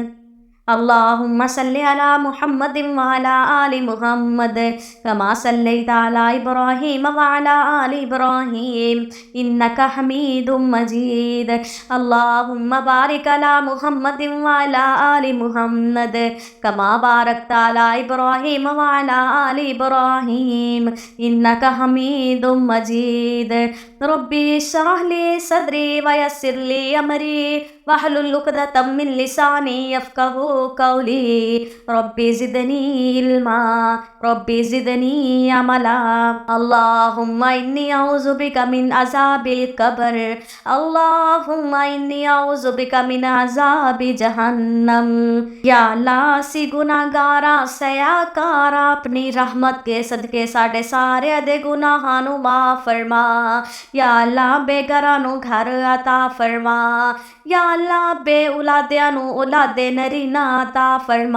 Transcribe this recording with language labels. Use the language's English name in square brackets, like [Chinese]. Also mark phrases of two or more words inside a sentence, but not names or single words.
[Arabic] اللهم صل على محمد وعلى آل محمد كما صليت على إبراهيم وعلى آل إبراهيم إنك حميد مجيد. اللهم بارك على محمد وعلى آل محمد كما باركت على إبراهيم وعلى آل إبراهيم إنك حميد مجيد. رب اشرح لي صدري ويسر لي أمري واحلل عقدة من لساني يفقهوا قولي. رب زدني علما رب زدني عملا. اللهم إني أعوذ بك من عذاب القبر. اللهم إني أعوذ بك من عذاب جهنم. [Punjabi] یا اللہ اسیں گناہگار سیاہکار اپنی رحمت کے صدقے ساڈے سارے دے گناہاں نوں معاف فرما. یا اللہ بے گھراں نوں گھر عطا فرما. یا اللہ بے اولادیاں نوں اولاد نرینہ عطا فرما.